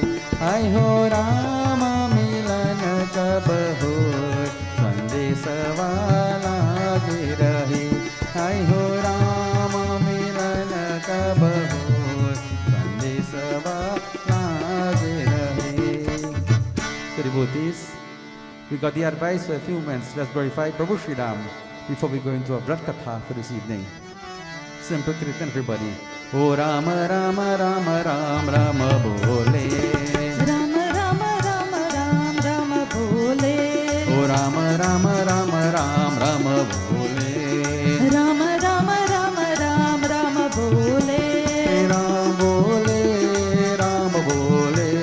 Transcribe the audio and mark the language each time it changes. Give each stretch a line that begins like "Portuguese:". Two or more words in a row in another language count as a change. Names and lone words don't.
Hindi: ऐ हो राम मिलन कब होय, संदेश वाला गे रहे। ऐ हो राम मिलन कब होय, संदेश वाला गे रहे।
English: So devotees, we got the advice for a few minutes. Let's glorify Prabhu Shri Ram before we go into a
Hindi: व्रत कथा
English: for this evening. Simple Kirtan, everybody.
Hindi: ओ राम राम राम राम राम बोले, राम राम राम राम राम बोले, ओ राम राम राम राम राम बोले, राम राम राम राम राम बोले, राम बोले, राम बोले,